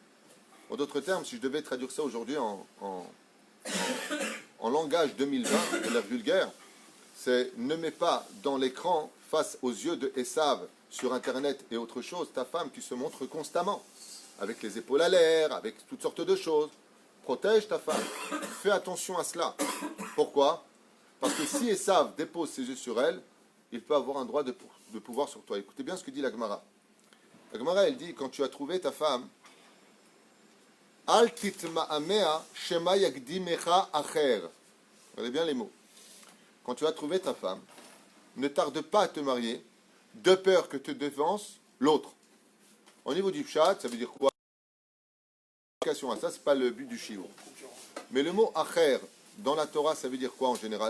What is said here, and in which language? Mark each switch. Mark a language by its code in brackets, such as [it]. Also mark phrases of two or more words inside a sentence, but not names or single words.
[fr] En d'autres termes, si je devais traduire ça aujourd'hui en langage 2020, de l'air vulgaire, c'est ne mets pas dans l'écran, face aux yeux de Esav, sur Internet et autre chose, ta femme qui se montre constamment, avec les épaules à l'air, avec toutes sortes de choses. Protège ta femme. Fais attention à cela. Pourquoi? Parce que si Esav dépose ses yeux sur elle, il peut avoir un droit de pouvoir sur toi. Écoutez bien ce que dit la Gemara. La Gemara, elle dit, quand tu as trouvé ta femme, [he] אל תתמהמה שמא יקדימך אחר. [fr] Regardez bien les mots. Quand tu as trouvé ta femme, ne tarde pas à te marier, de peur que te devance l'autre. Au niveau du pshat, ça veut dire quoi? Ça, c'est pas le but du shiur. Mais le mot acher, dans la Torah, ça veut dire quoi en général?